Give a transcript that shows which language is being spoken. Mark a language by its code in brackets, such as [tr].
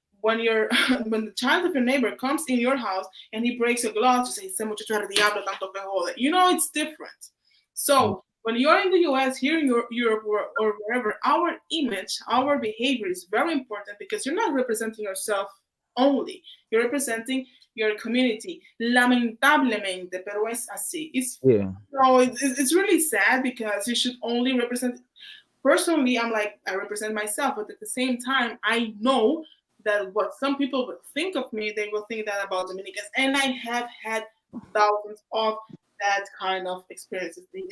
[en] When when the child of your neighbor comes in your house and he breaks a glass, you say, [es] "Ese muchacho era diablo, tanto que jode." [en] You know, it's different. So when you're in the US, here in Europe, or wherever, our image, our behavior is very important because you're not representing yourself only. You're representing your community. [es] Lamentablemente, pero es así. [en] It's really sad because you should only represent. Personally, I represent myself, but at the same time, I know that what some people will think of me, they will think that about Dominicans, and I have had thousands of that kind of experiences.